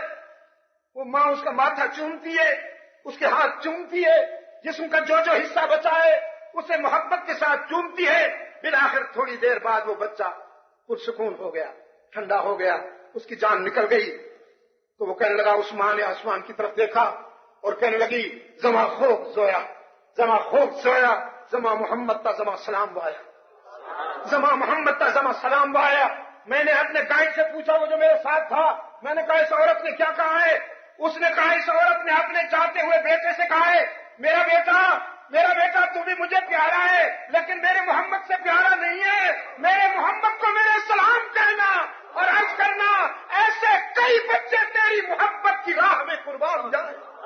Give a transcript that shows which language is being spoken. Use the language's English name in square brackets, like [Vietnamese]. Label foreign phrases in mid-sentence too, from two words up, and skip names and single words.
[Urdu] وہ ماں اس کا ماتھا چومتی ہے، اس کے ہاتھ چومتی ہے، جسم کا جو حصہ بچا ہے اسے محبت کے ساتھ چومتی ہے. بالآخر تھوڑی دیر بعد وہ بچہ پرسکون ہو گیا، ٹھنڈا ہو گیا، اس کی جان نکل گئی. تو وہ کہنے لگا، اس ماں نے آسمان کی طرف دیکھا اور کہنے لگی، [Pashto] زما خوب سویا، زما محمد تا زما سلام وایا، زما محمد تا زما سلام وایا. [Urdu] میں نے اپنے گائیڈ سے پوچھا، وہ جو میرے ساتھ تھا، میں نے کہا اس عورت نے کیا کہا ہے؟ اس نے کہا اس عورت نے اپنے چاہتے ہوئے بیٹے سے کہا ہے، میرا بیٹا تو بھی مجھے پیارا ہے لیکن میرے محمد سے پیارا نہیں ہے. میرے محمد کو میرے سلام کہنا اور عرض کرنا، ایسے کئی بچے تیری محبت کی راہ میں قربان ہو جائیں.